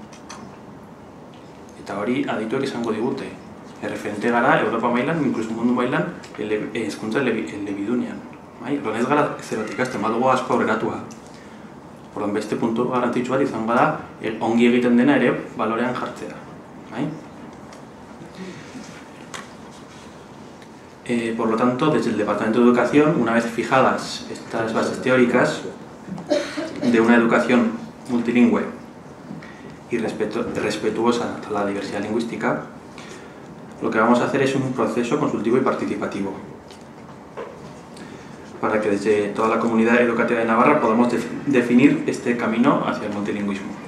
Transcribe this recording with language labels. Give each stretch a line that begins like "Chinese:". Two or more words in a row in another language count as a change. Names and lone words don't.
Basque: Eta hori adituek esango digute. Erreferente gara Europa mailan, inkluso mundu mailan, hezkuntza elebidunean. Ez gara zerotik ikasten, badugu asko aurreratua. Orduan beste puntu garrantzitsu bat izango da ongi egiten dena ere balorean jartzea.
Spanish: Por lo tanto, desde el Departamento de Educación, una vez fijadas estas bases teóricas de una educación multilingüe y respetuosa a la diversidad lingüística, lo que vamos a hacer es un proceso consultivo y participativo para que desde toda la comunidad educativa de Navarra podamos definir este camino hacia el multilingüismo.